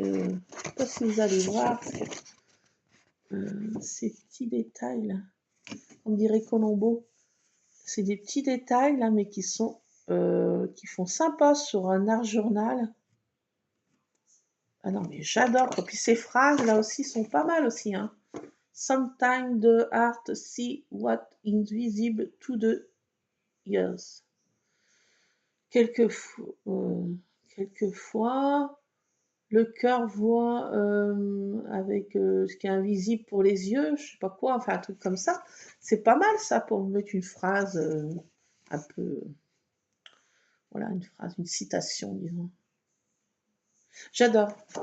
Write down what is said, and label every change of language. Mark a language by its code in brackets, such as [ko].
[fr] je sais pas si vous allez voir. Ces petits détails, là. On dirait Colombo. C'est des petits détails, là, mais qui font sympa sur un art journal. Ah non, mais j'adore. Et puis ces phrases, là aussi, sont pas mal aussi. Hein. [en] Sometimes the heart see what is visible to the ears. [fr] Quelquefois, Le cœur voit avec ce qui est invisible pour les yeux, je sais pas quoi, enfin un truc comme ça. C'est pas mal ça pour mettre une phrase un peu, voilà, une phrase, une citation, disons. J'adore.